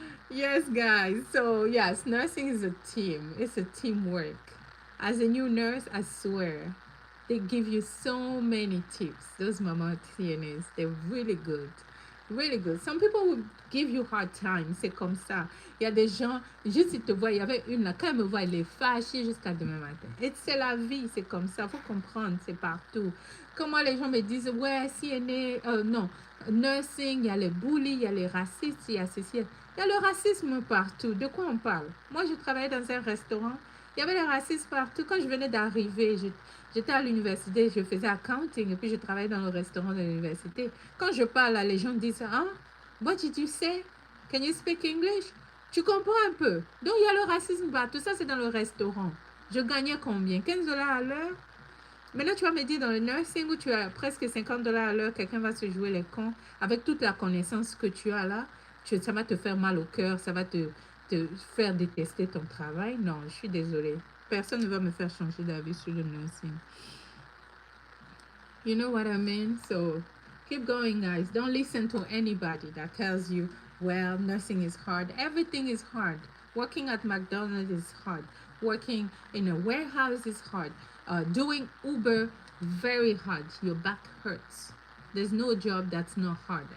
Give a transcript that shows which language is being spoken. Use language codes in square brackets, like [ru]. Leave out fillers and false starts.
[en] Yes, guys. So, yes, nursing is a team, it's a teamwork. As a new nurse, I swear, they give you so many tips. Those mama CNAs, they're really good. Really good. Some people will give you hard time. [fr] C'est comme ça. Il y a des gens, juste ils te voient. Il y avait une là, quand elle me voit, elle est fâchée jusqu'à demain matin. Et c'est la vie, c'est comme ça. Faut comprendre, c'est partout. Comment les gens me disent, ouais, CNA, non, nursing, il y a les bullies, il y a les racistes, il y a ceci. Il y a le racisme partout. De quoi on parle? Moi, je travaillais dans un restaurant. Il y avait les racistes partout. Quand je venais d'arriver, j'étais à l'université, je faisais accounting et puis je travaillais dans le restaurant de l'université. Quand je parle, les gens disent, ah, [en] what did you say? Can you speak English? [fr] Tu comprends un peu? Donc, il y a le racisme partout. Ça, c'est dans le restaurant. Je gagnais combien? 15 dollars à l'heure? Maintenant, tu vas me dire dans le nursing où tu as presque 50 dollars à l'heure, quelqu'un va se jouer les cons avec toute la connaissance que tu as là. Ça va te faire mal au cœur, ça va te faire détester ton travail. Non, je suis désolée. Personne ne va me faire changer d'avis sur le nursing. [en] You know what I mean? So keep going, guys. Don't listen to anybody that tells you, well, nursing is hard. Everything is hard. Working at McDonald's is hard. Working in a warehouse is hard. Doing Uber, very hard. Your back hurts. There's no job that's not hard.